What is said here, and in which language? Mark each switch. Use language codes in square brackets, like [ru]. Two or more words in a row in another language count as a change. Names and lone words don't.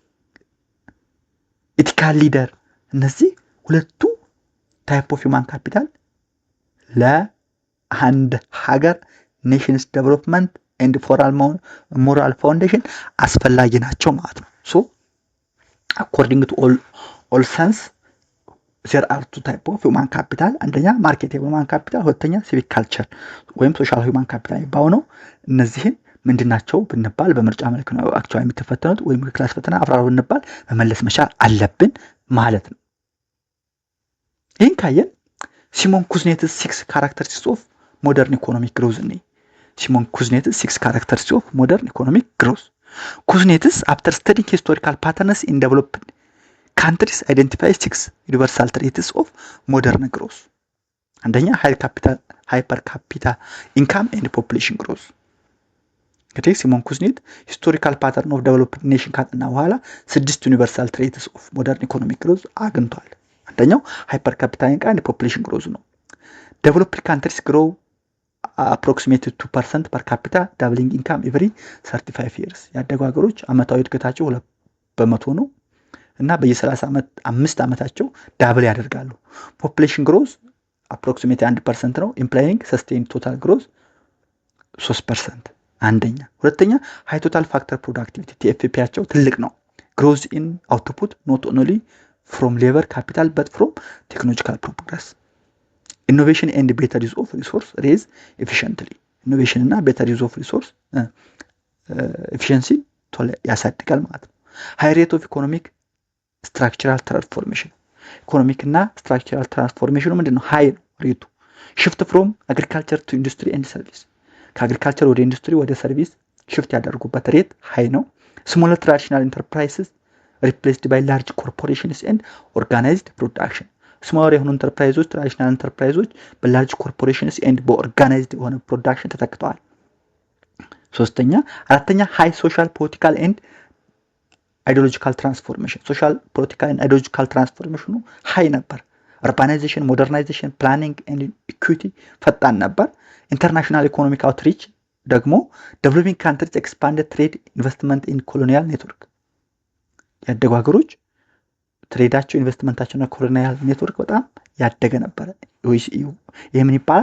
[en] ethical leader። [am] እነዚህ ሁለቱ [en] type of human capital [am] ለአንድ ሀገር [en] nation's development and moral foundation [am] አስፈላጊ ናቸው ማለት ነው። [en] so according to Olson's there are two type of human capital። [am] አንደኛ [en] marketable human capital፣ [am] ሁለተኛ [en] civic culture [am] ወይም [en] social human capital [am] የሚባሉ ነው። እነዚህን ምንድናቸው ብንባል በምርጫ መልክ ነው አክቹዋሊ የምትፈተኑት ወይም ክላስ ፈተና አብራሩ ብንባል መመለስ መቻል አለብን ማለት ነው። ይህን ካየን ሲሞን ኩዝኔትስ [en] 6 characteristics of modern economic growth ነው። ሲሞን ኩዝኔትስ 6 characteristics of modern economic growth። ኩዝኔትስ after studying historical patterns in developed countries identify 6 universal traits of modern growth። አንደኛ hyper capita income and population growth። እንግዲህ ሲሞን ኩዝኔት historical pattern of developed nation [am] ካጠና በኋላ [en] 6 universal traits of modern economic growth አግኝቷል። አንደኛው hyper capital income and population growth ነው። developed countries grow approximately 2% per capita doubling income every 35 years [am] ያደጉ ሀገሮች አመታዊ እድገታቸው 2% ነው እና በየ35 ዓመታቸው ዳብል ያደርጋሉ። [en] population growth approximately 1% ነው implying sustained total growth 3%። [am] አንደኛ። ሁለተኛ [en] high total factor productivity [am] TFP-ያቸው ትልቅ ነው። [en] growth in output not only from labor capital but from technological progress. innovation and better use of resource raise efficiently innovation እና better use of resource efficiency [am] ያሳድጋል ማለት ነው። [en] high rate of economic structural transformation ኢኮኖሚክ እና structural transformation ምንድነው? high ሬቱ shift from agriculture to industry and service [am] ከአግሪካልቸር ወደ ኢንዱስትሪ ወደ ሰርቪስ shift ያደርጉበት ሬት [en] high ነው። smaller traditional enterprises replaced by large corporations and organized production [am] ስማር የሆኑ ኢንተርፕራይዞች [en] traditional enterprises በlarge corporations and [am] በኦርጋናይዝድ የሆነ ፕሮዳክሽን ተተክተዋል። ሶስተኛ። አራተኛ [en] high social political and ideological transformation social political and ideological transformationኑ [am] ሃይ ነበር። አርባናይዜሽን፣ ሞደርናይዜሽን፣ [en] planning and equity [am] ፈጣን ነበር። [en] international economic outreach [am] ደግሞ [en] developing countries expanded trade investment in colonial network [am] ያደጉ ሀገሮች ትሬዳቸው ኢንቨስትመንታቸውና [en] colonial network [am] በጣም ያደገ ነበር። ይሄ ምን ይባላል?